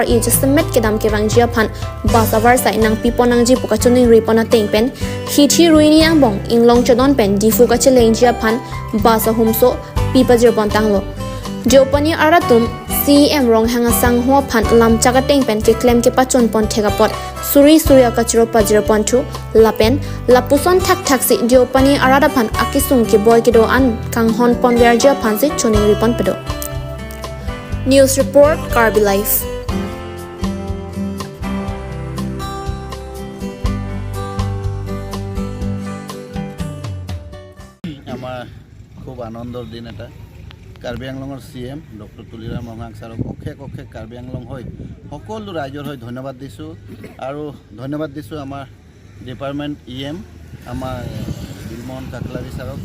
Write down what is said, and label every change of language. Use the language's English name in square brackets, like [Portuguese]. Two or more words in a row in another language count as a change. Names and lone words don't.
[Karbi] E Justament Kedam Kevangjia Phan Basavar Sai Nang Piponangji Pukachuning Ripona Tengpen Hithi Ruini Angbong Inglong Chodon Pen Difu Kachelengjia Phan Basa Humso Pipajir Pontanglo Diopani Aratum CEM Ronghang Sanghua Phan Lam Chakateng Pen Ke Klem Ke Pachon Pon Thegapot Suri Surya Kachiro Pajiro Pontu Lapen Lapuson Thak Thaksi Diopani Arada Phan Akisung Ke Boy Kido An Kanghon Pon Verja Phan Se Choning Ripon Pedo [English] News Report [Karbi] Karbi Life [Assamese] আমার খুব আনন্দৰ দিন এটা কাৰ্বি আংলঙৰ CM ডক্টৰ তুলিৰাম ৰঙাং ছাৰক অশেষ অশেষ কাৰ্বি আংলং হৈ সকলো ৰাইজৰ হৈ ধন্যবাদ দিছোঁ আৰু ধন্যবাদ দিছোঁ আমাৰ ডিপাৰ্টমেণ্ট EM আমাৰ বিলমোহন কাকলাৰী ছাৰক